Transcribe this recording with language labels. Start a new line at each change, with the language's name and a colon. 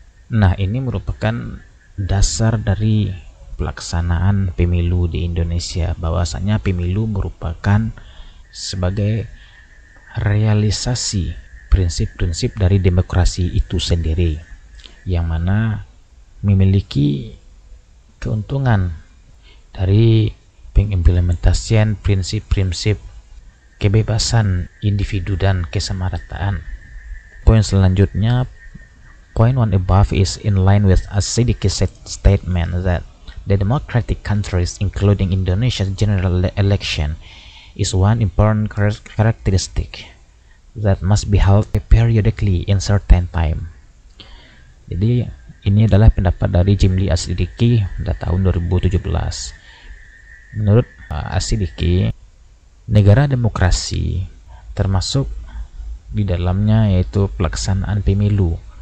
Indonesian: Nah, ini merupakan dasar dari pelaksanaan pemilu di Indonesia, bahwasanya pemilu merupakan sebagai realisasi prinsip-prinsip dari demokrasi itu sendiri, yang mana memiliki keuntungan dari pengimplementasian prinsip-prinsip kebebasan individu dan kesamarataan. Poin selanjutnya,
English: point one above is in line with a Siddiqui statement that the democratic countries, including Indonesia's general election, is one important characteristic that must be held periodically in certain time.
Indonesian: Jadi ini adalah pendapat dari Jimli As-Siddiqi pada tahun 2017. Menurut As-Siddiqi, negara demokrasi termasuk di dalamnya yaitu pelaksanaan pemilu.